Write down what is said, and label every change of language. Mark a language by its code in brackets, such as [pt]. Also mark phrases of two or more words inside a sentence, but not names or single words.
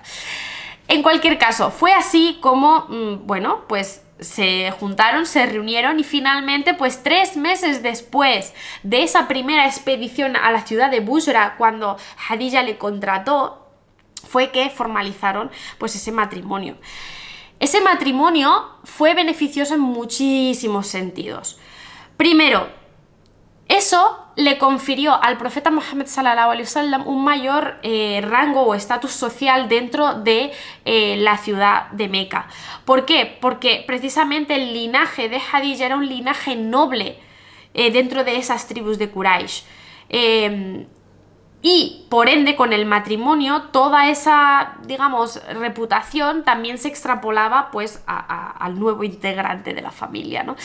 [es] En cualquier caso, fue así como, bueno, pues se juntaron, se reunieron y finalmente, pues 3 meses después de esa primera expedición a la ciudad de Busra, cuando Khadija le contrató, fue que formalizaron pues ese matrimonio. Ese matrimonio fue beneficioso en muchísimos sentidos. Primero, eso le confirió al profeta Muhammad [ar] صلى الله عليه وسلم [es] un mayor rango o estatus social dentro de la ciudad de Meca. ¿Por qué? Porque precisamente el linaje de Khadija era un linaje noble dentro de esas tribus de Quraysh. Y por ende con el matrimonio toda esa, digamos, reputación también se extrapolaba pues al nuevo integrante de la familia, ¿no?